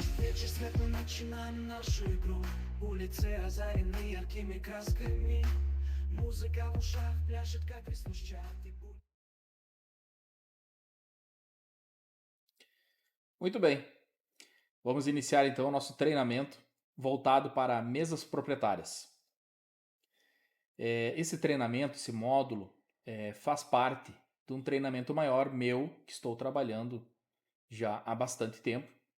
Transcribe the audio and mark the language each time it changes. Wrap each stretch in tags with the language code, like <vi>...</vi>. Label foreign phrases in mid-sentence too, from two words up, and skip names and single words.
<ru>Вечер свет, мы начинаем нашу игру. Улицы озарены яркими красками. Музыка в ушах пляшет, как веснушчат и</ru> <pt>Muito bem, vamos iniciar então o nosso treinamento voltado para mesas proprietárias. Esse treinamento, esse módulo, faz parte de um treinamento maior meu que estou trabalhando já há bastante tempo.</pt>